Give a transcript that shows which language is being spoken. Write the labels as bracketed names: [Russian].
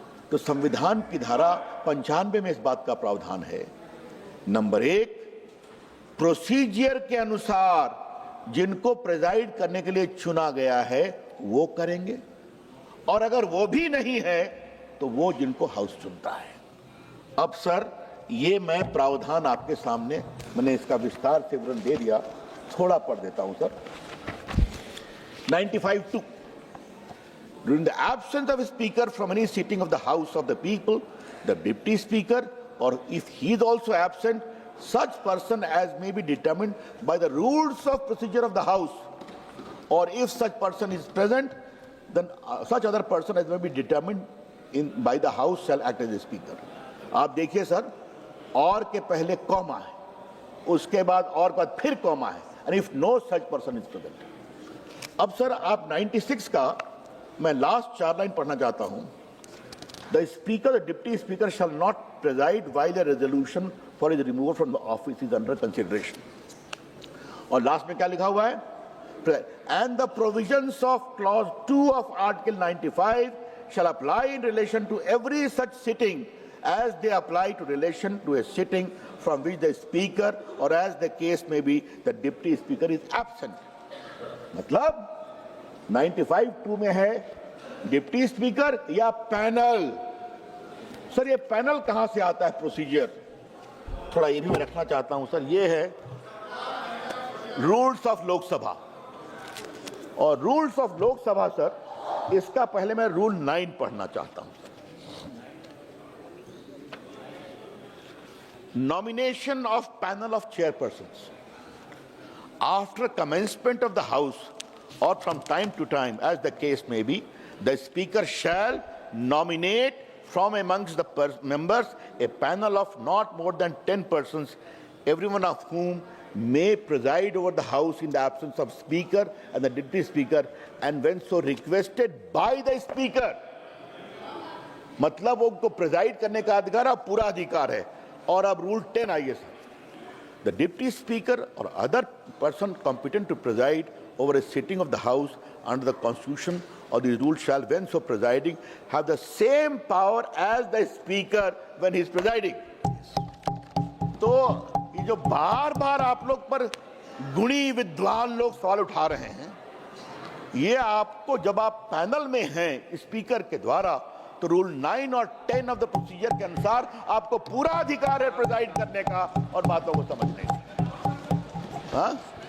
[Hindi] तो संविधान की धारा 95 में इस बात का प्रावधान है, नंबर 1, प्रोसीजर के अनुसार जिनको प्रिजाइड करने के लिए चुना गया है वो करेंगे, और अगर वो भी नहीं है तो वो जिनको हाउस चुनता है। अब सर ये मैं प्रावधान आपके सामने, मैंने इसका विस्तार से विवरण दे दिया, थोड़ा पढ़ देता हूं sir. [English] 95(2) During the absence of a speaker from any sitting of the House of the People, the deputy speaker, or if he is also absent, such person as may be determined by the rules of procedure of the House, or if such person is present, then such other person as may be determined by the House shall act as a speaker. [Hindi] आप देखिए sir, और के पहले comma है, उसके बाद और के बाद फिर कॉमा है, [English] and if no such person is present. [Hindi] अब सर आप 96 का मैं लास्ट 4 लाइन पढ़ना चाहता हूं। [English] The speaker, the deputy speaker shall not preside while the resolution for his removal from the office is under consideration. [Hindi] और last में क्या लिखा हुआ है? [English] And the provisions of clause 2 of article 95 shall apply in relation to every such sitting as they apply to relation to a sitting from which the speaker or as the case may be the deputy speaker is absent. [Hindi] मतलब 95(2) में है deputy speaker या panel. Sir ये panel कहां से आता है? Procedure थोड़ा ये भी मैं रखना चाहता हूं सर। ये है रूल्स ऑफ लोकसभा, और रूल्स ऑफ लोकसभा सर इसका पहले मैं रूल 9 पढ़ना चाहता हूं। [English] Nomination of panel of chairpersons. After commencement of the House or from time to time, as the case may be, the Speaker shall nominate from amongst the members a panel of not more than 10 persons, everyone of whom may preside over the House in the absence of Speaker and the Deputy Speaker, and when so requested by the Speaker. [Hindi] मतलब उनको preside करने का अधिकार और पूरा अधिकार है। और अब रूल 10 आइए sir. [English] The deputy speaker or other person competent to preside over a sitting of the House under the Constitution or the rule shall, when so presiding, have the same power as the Speaker when he is presiding. [Hindi] तो ये जो बार-बार आप लोग पर गुणी विद्वान लोग सवाल उठा रहे हैं, ये आपको जब आप पैनल में हैं स्पीकर के द्वारा, तो रूल 9 और 10 ऑफ द प्रोसीजर के अनुसार आपको पूरा अधिकार है प्रिजाइड करने का और बातों को समझने का। हाँ?